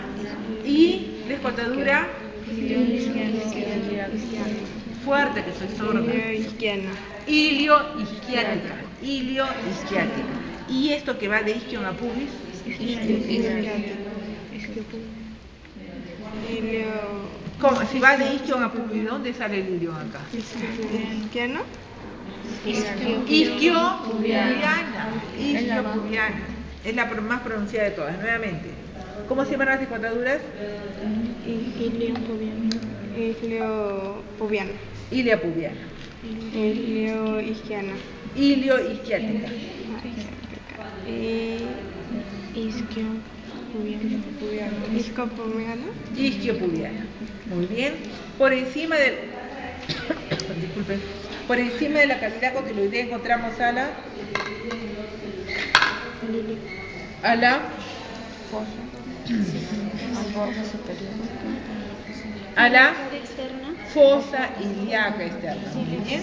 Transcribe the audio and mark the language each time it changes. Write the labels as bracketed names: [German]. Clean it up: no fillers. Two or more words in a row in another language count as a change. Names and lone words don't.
[Spanish] Y la escotadura... Fuerte que soy sorda. Ilioisquiática. Ilioisquiática. Y esto que va de isquion a pubis. ¿Cómo? Si va de isquion a pubis, ¿dónde sale el ilion acá? ¿Isquiano? Isquiopubiana. Isquiopubiana. Es la más pronunciada de todas. Nuevamente. ¿Cómo se llaman las escotaduras? Iliopubiana. Iliopubiana. Ilioisquiana. Ilioisquiática. Isquiopubiana. Isquiopubiana. Muy bien. Por encima del... Disculpen. Por encima de la cavidad cotiloidea encontramos a la fosa ilíaca externa, ¿bien?